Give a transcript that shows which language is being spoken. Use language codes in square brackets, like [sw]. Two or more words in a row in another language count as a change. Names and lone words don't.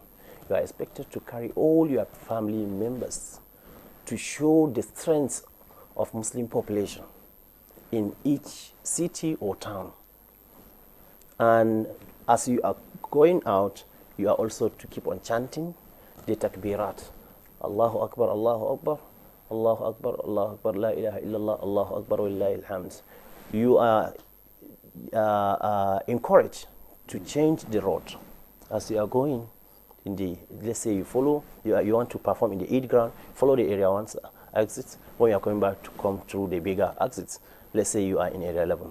[en] You are expected to carry all your family members to show the strength of Muslim population in each city or town. And as you are going out, you are also to keep on chanting the takbirat. [ar] الله أكبر، الله أكبر، الله أكبر، الله أكبر، لا إله إلا الله، الله أكبر، والله الحمد. You are encouraged to change the road as you are going in the, let's say you want to perform in the Eid ground, follow the area 1 exit. When you are coming back, to come through the bigger exits, let's say you are in area 11.